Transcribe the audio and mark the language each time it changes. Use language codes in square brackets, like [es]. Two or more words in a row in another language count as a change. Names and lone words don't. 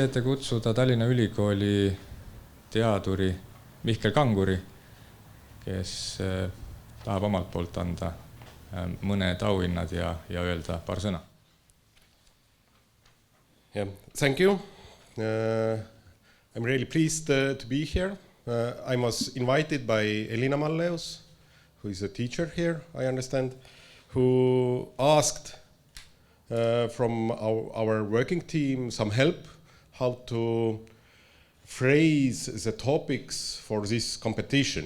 [et] ette kutsuda Tallinna Ülikooli teaduri Mihkel Kanguri, kes tahab omalt poolt anda mõned auhinnad ja öelda paar sõna. [en] Yeah, thank you. I'm really pleased to be here. I was invited by Elina Malleus, who is a teacher here, I understand, who asked from our working team some help how to phrase the topics for this competition.